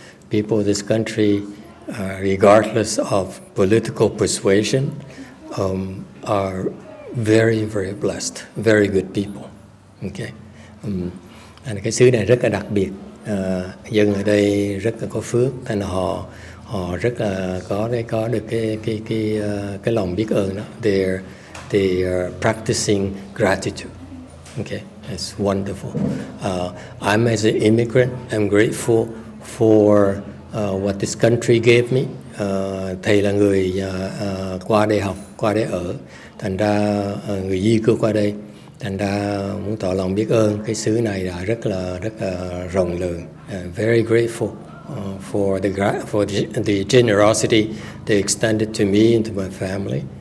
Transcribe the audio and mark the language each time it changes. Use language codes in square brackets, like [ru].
[en] People of this country, regardless of political persuasion, are very, very blessed, very good people. Okay. [vi] Cái xứ này rất là đặc biệt, dân ở đây rất là có phước, thành họ rất là có được cái lòng biết ơn đó. [en] They are practicing gratitude. Okay, it's wonderful. I'm as an immigrant, I'm grateful for what this country gave me. [vi] Thầy là người qua đây học, qua đây ở, thành ra người di cư qua đây, thành ra muốn tỏ lòng biết ơn cái xứ này là rất là rộng lượng. [en] Very grateful for the generosity they extended to me and to my family.